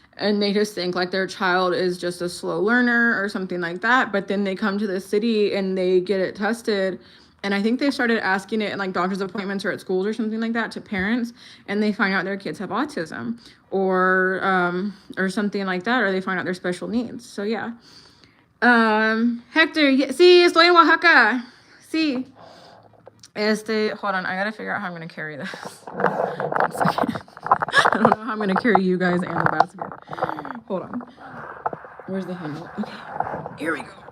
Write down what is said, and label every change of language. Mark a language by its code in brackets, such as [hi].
[en] And they just think like their child is just a slow learner or something like that. But then they come to the city and they get it tested. And I think they started asking it in like doctor's appointments or at schools or something like that to parents, and they find out their kids have autism or something like that, or they find out their special needs. So yeah. [es] Hector, sí, estoy en Oaxaca. Sí. [en] Hold on, I gotta figure out how I'm gonna carry this. 1 second. I don't know how I'm gonna carry you guys and the basket. Hold on. Where's the handle? Okay, here we go.